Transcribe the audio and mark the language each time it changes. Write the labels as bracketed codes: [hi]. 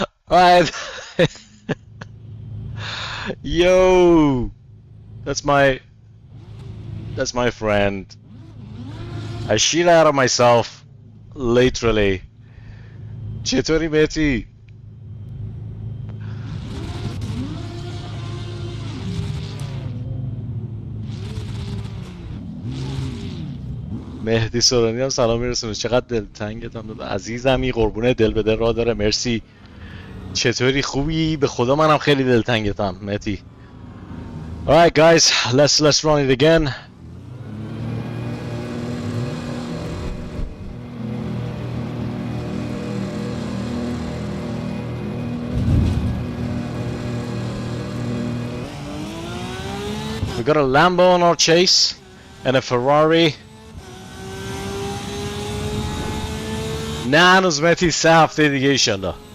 [en] Alright. Yo, that's my friend. I shit out of myself, literally. [fa] چطوری مهدی؟ مهدی سورانی هم سلام میرسونه. چقدر دلتنگتم داد عزیزمی، قربونه دل به دل راه داره. مرسی. چطوری خوبی؟ به خدا منم خیلی دلتنگتم مهدی. [en] Alright guys, let's run it again. got a Lambo on our chase and a Ferrari. [fa] نه هنوز متی 3 هفته دیگه ایشالله.